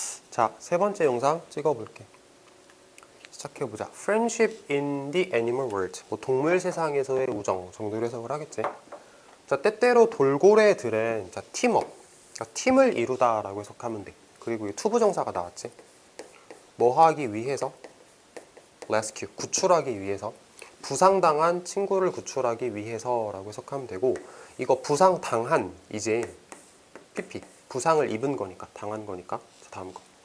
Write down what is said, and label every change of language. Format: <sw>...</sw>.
<ko>자, 세 번째 영상 찍어볼게. 시작해보자.</ko> <en>Friendship in the animal world.</en> <ko>뭐 동물 세상에서의 우정 정도로 해석을 하겠지. 자, 때때로 돌고래들은 자, 팀업, 그러니까 팀을 이루다라고 해석하면 돼. 그리고 이 투부정사가 나왔지. 뭐 하기 위해서? rescue, 구출하기 위해서. 부상당한 친구를 구출하기 위해서라고 해석하면 되고, 이거 부상당한 이제 PP, 부상을 입은 거니까, 당한 거니까. 자, 다음 거.</ko>